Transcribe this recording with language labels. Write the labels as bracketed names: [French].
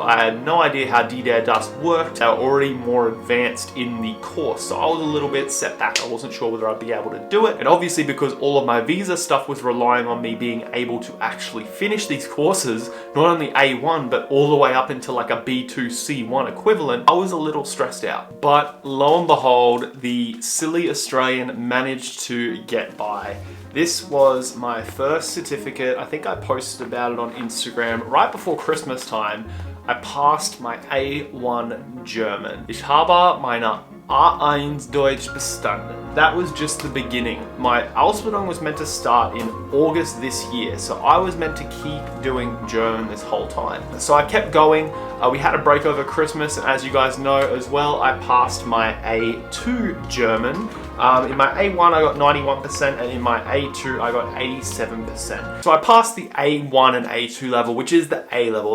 [English] I had no idea how Die der Das worked. They were already more advanced in the course, so I was a little bit set back. I wasn't sure whether I'd be able to do it. And obviously, because all of my visa stuff was relying on me being able to actually finish these courses, not only A1, but all the way up into like a B2, C1 equivalent, I was a little stressed out. But lo and behold, the silly Australian managed to get by. This was my first certificate. I think I posted about it on Instagram right before Christmas time. I passed my A1 German. [German] Ich habe meine A1 Deutsch bestanden. [English] That was just the beginning. My Ausbildung was meant to start in August this year, so I was meant to keep doing German this whole time. So I kept going. We had a break over Christmas, and as you guys know as well, I passed my A2 German. In my A1 I got 91%, and in my A2 I got 87%. So I passed the A1 and A2 level, which is the A level.